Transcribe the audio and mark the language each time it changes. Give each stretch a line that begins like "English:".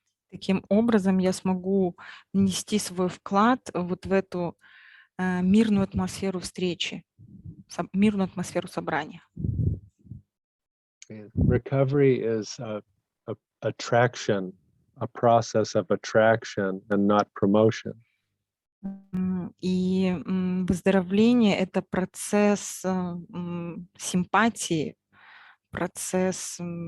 Russian: Таким образом, я смогу внести свой вклад вот в эту мирную атмосферу встречи, мирную атмосферу собрания.
English: Recovery is attraction, a process of attraction and not promotion.
Russian: И выздоровление — это процесс симпатии, процесс...